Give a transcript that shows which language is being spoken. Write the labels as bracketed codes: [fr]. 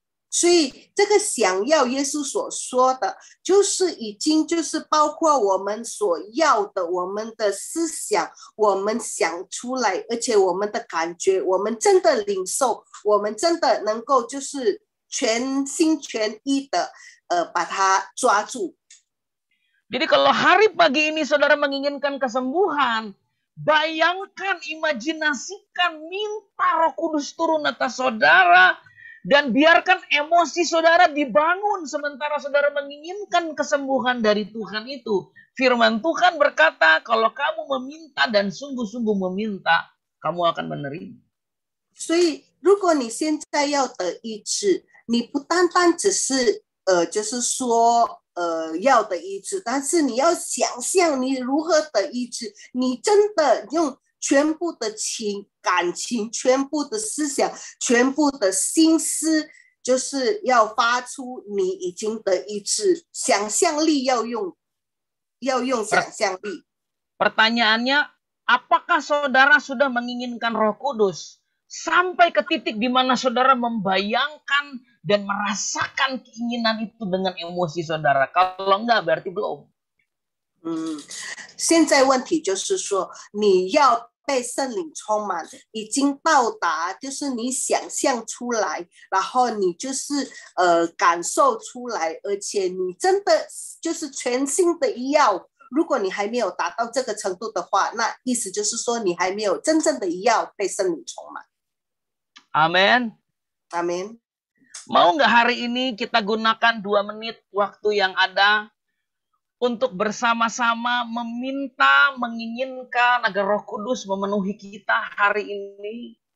[zh] 所以这个想要耶稣所说的，就是已经就是包括我们所要的，我们的思想，我们想出来，而且我们的感觉，我们真的领受，我们真的能够就是全心全意的把它抓住。 [id] Jadi kalau hari pagi ini saudara menginginkan kesembuhan, bayangkan, imajinasikan, minta Roh Kudus turun atas saudara, dan biarkan emosi saudara dibangun sementara saudara menginginkan kesembuhan dari Tuhan itu. Firman Tuhan berkata, kalau kamu meminta dan sungguh-sungguh meminta, kamu akan menerima. [zh] 所以如果你现在要得医治，你不单单只是就是说要的医治，但是你要想象你如何的医治，你真的用全部的感情，全部的思想，全部的心思，就是要发出你已经的医治。想象力要用想象力。 [id] Pertanyaannya, apakah saudara sudah menginginkan Roh Kudus sampai ke titik di mana saudara membayangkan dan merasakan keinginan itu dengan emosi saudara? Kalau enggak, berarti belum. [zh] 现在问题就是说，你要被圣灵充满，已经到达，就是你想象出来，然后你就是感受出来，而且你真的就是全心的要。如果你还没有达到这个程度的话，那意思就是说你还没有真正的要被圣灵充满。 [id] Amin. Amin. Mau nggak hari ini kita gunakan 2 menit waktu yang ada untuk bersama-sama meminta, menginginkan agar Roh Kudus memenuhi kita hari ini.